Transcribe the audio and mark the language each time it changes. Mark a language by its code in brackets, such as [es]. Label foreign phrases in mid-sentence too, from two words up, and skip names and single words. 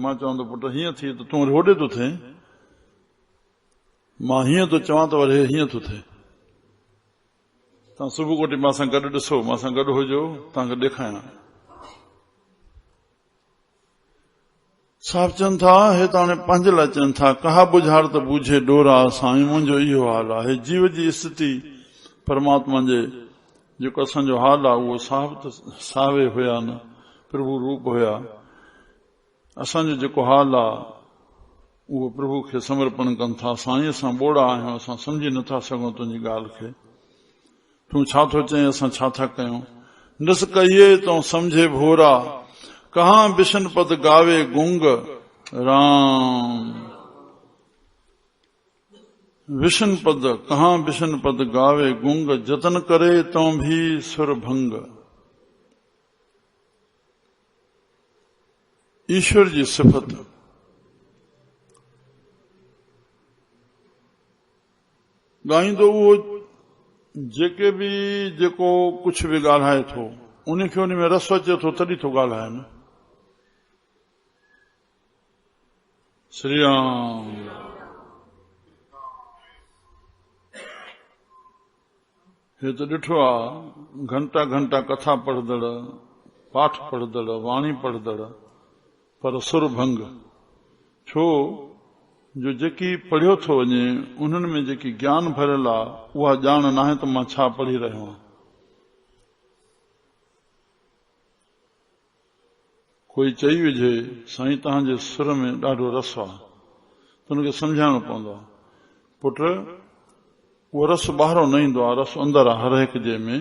[sd] मां चवां थो पुट हीअं थी त तूं वरी होॾे थो थिए, मां हीअं थो चवां त वरी हीअं थो थिए। तव्हां सुबुह कोटी मां सां गॾु ॾिसो, मां सां गॾु हुजो, तव्हांखे ॾेखारियां। साहिब चवनि था, हे त हाणे पंहिंजे लाइ चवनि था, [pa] ਕਹਾ ਬੁਝਾਰ ਤ ਬੂਝੇ ਡੋਰਾ। [sd] साईं मुंहिंजो इहो हाल आहे। जीव जी स्थिति परमात्मा जे जेको असांजो हाल आहे उहो साहिब त सावे हुया न, प्रभु रूप हुया। असांजो जेको हाल आहे उहो प्रभु खे समर्पण कनि था। साईं असां ॿोड़ा आहियूं, असां सम्झी नथा सघूं तुंहिंजी ॻाल्हि खे। तूं छा थो चई, असां छा था कयूं। [pa] ਨਿਸ ਕਹੀਏ ਤੋ ਸਮਝੇ ਭੋਰਾ, ਕਹਾਂ ਬਿਸ਼ਨ ਪਦ ਗਾਵੇ ਗੁੰਗ। ਰਾਮ ਵਿਸ਼ਨ ਪਦ, ਕਹਾਂ ਬਿਸ਼ਨ ਪਦ ਗਾਵੇ ਗੁੰਗ। ਜਤਨ ਕਰੇ ਤੋ ਭੀ ਸੁਰ ਭੰਗ। [sd] ईश्वर जी सिफत ॻाईंदो उहो जेके बि जेको कुझु बि ॻाल्हाए थो, उनखे उन में रस अचे थो तॾहिं थो ॻाल्हाए न। श्री राम। हे त ॾिठो आहे, घंटा घंटा कथा पढ़ंदड़, पाठ पढ़ंदड़, वाणी पढ़ंदड़, पर सुर भंग। छो जो जेकी पढ़ियो थो वञे उन्हनि में जेकी ज्ञान भरियल आहे उहा ॼाण नाहे त मां छा पढ़ी रहियो आहियां। कोई चई विझे साईं तव्हांजे सुर में ॾाढो रस आहे, त हुनखे सम्झाइणो पवंदो आहे, पुट उहो रस ॿाहिरों न ईंदो आहे, रस अंदरि आहे हर हिकु जे में।